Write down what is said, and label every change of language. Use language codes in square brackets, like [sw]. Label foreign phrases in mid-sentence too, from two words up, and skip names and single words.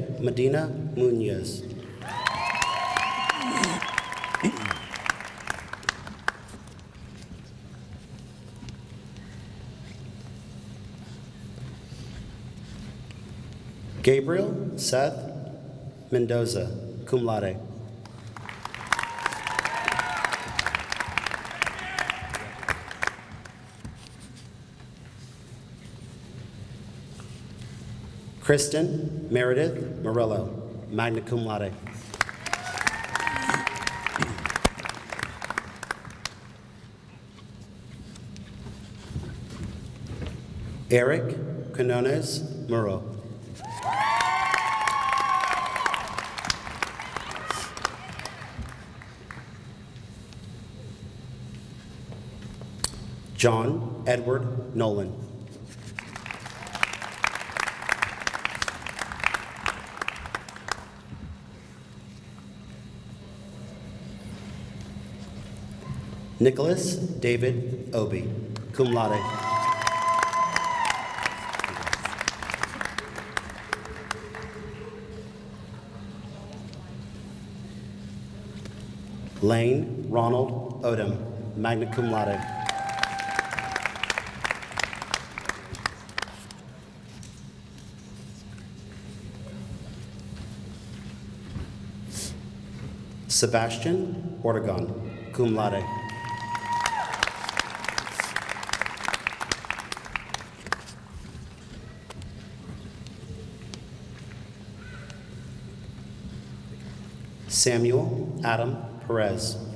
[en] Medina Munoz. Gabriel Seth Mendoza, [la] cum laude. [en] Kristen Meredith Morello, [la] magna cum laude. [en] Eric Quinones Muro. John Edward Nolan. Nicholas David Obi, [la] cum laude. [en] Lane Ronald Odom, [la] magna cum laude. [en] Sebastian Ortegon, [la] cum laude. [en] Samuel Adam Perez.